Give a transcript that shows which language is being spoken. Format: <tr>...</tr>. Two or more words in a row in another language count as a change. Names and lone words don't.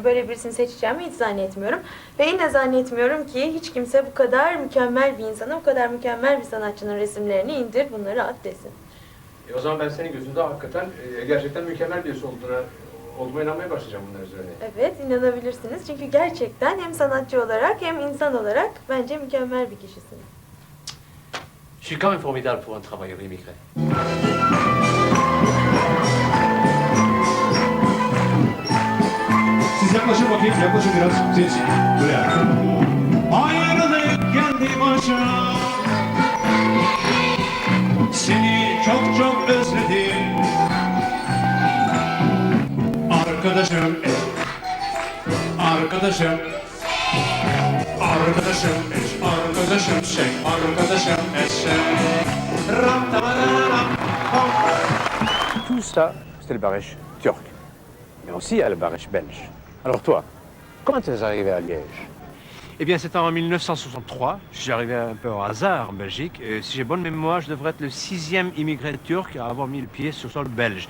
<tr>Böyle birisini seçeceğimi hiç zannetmiyorum. Ve yine zannetmiyorum ki hiç kimse bu kadar mükemmel bir insana, bu kadar mükemmel bir sanatçının resimlerini indir, bunları at desin. O zaman ben senin gözünde hakikaten gerçekten mükemmel birisi olduğuma inanmaya başlayacağım bunlar üzerine. Evet, inanabilirsiniz. Çünkü gerçekten hem sanatçı olarak hem insan olarak bence mükemmel bir kişisiniz.</tr> <fr>Je suis quand même formidable pour un travailleur immigré.</fr> <tr>Siz yaklaşın bakayım, yaklaşın biraz. Siz, buraya. Ayrılık geldi başa. Seni çok çok özledim. Arkadaşım, arkadaşım. Arkadaşım, arkadaşım, arkadaşım,</tr> <fr>Tout ça, c'était le Barèche turc. Mais aussi, il y a le Barèche belge. Alors toi, comment tu es arrivé à Liège? Eh bien, c'était en 1963. Je suis arrivé un peu au hasard en Belgique. Et si j'ai bonne mémoire, je devrais être le 6e immigré turc à avoir mis le pied sur le sol belge.</fr>